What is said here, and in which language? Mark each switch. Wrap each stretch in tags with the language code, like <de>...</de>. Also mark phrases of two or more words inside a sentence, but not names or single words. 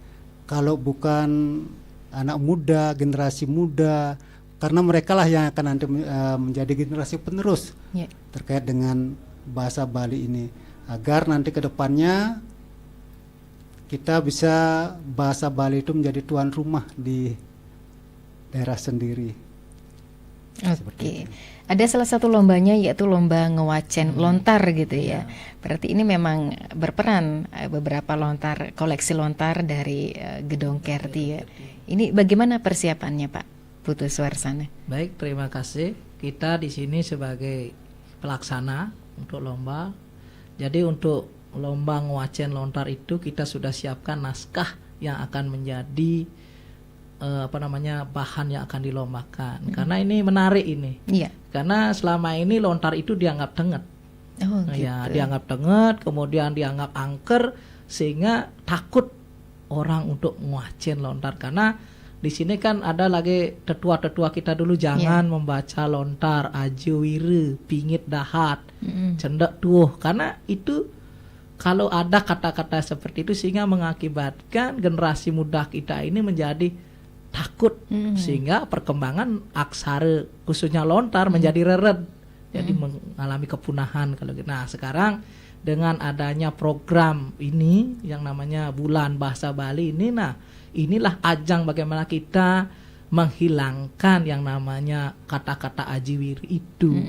<id>Kalau bukan anak muda, generasi muda, karena mereka lah yang akan nanti menjadi generasi penerus terkait dengan bahasa Bali ini, agar nanti ke depannya kita bisa bahasa Bali itu menjadi tuan rumah di daerah sendiri. Oke. Ada salah satu lombanya yaitu lomba ngewacen lontar gitu ya. Berarti ini memang berperan beberapa lontar, koleksi lontar dari Gedong Kerti ya. Ini bagaimana persiapannya Pak Putu Suarsana? Baik, terima kasih. Kita di sini sebagai pelaksana untuk lomba. Jadi untuk lomba ngewacen lontar itu kita sudah siapkan naskah yang akan menjadi bahan yang akan dilombakan. Karena ini menarik ini. Iya. Karena selama ini lontar itu dianggap tenget. Oh, gitu. Ya, dianggap tenget, kemudian dianggap angker, sehingga takut orang untuk ngewacen lontar. Karena di sini kan ada lagi tetua-tetua kita dulu jangan membaca lontar,</id> <ban>aju wiru, pingit dahat,</ban> <id>cendak tuh. Karena itu kalau ada kata-kata seperti itu sehingga mengakibatkan generasi muda kita ini menjadi takut, sehingga perkembangan aksara khususnya lontar menjadi reret, jadi mengalami kepunahan kalau gitu. Nah sekarang dengan adanya program ini yang namanya Bulan Bahasa Bali ini, nah inilah ajang bagaimana kita menghilangkan yang namanya kata-kata ajiwir itu.</id>